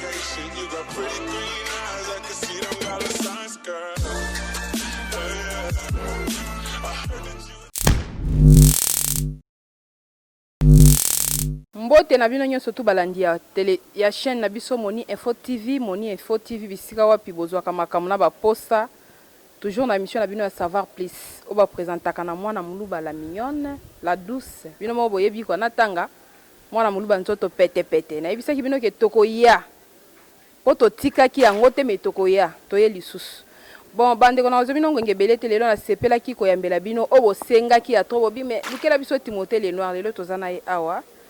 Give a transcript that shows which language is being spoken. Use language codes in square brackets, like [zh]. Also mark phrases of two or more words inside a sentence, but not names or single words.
[en] shit. You got pretty green eyes, I can see them dollar signs, girl. I heard that you. [ln] Mbote na bino nyonso tu balandi ya tele ya chaîne na biso Moni Info TV bisika wapi bozwaka makambo na baposta toujours na émission na bino ya [fr] savoir plus [ln] o ba présentaka na mwana muluba [fr] la mignonne la douce [ln] bino mo boyebi ko natanga mwana muluba nzoto pete na yebisaki bino ke tokoya po totikaki yango te me tokoya toye lisusu bon bande kona ozobino ngenge belete lelo na sepelaki ko yambela bino o bosengaki ya trop bobi me likela biso Timothée le noir lelo tozana ye awa.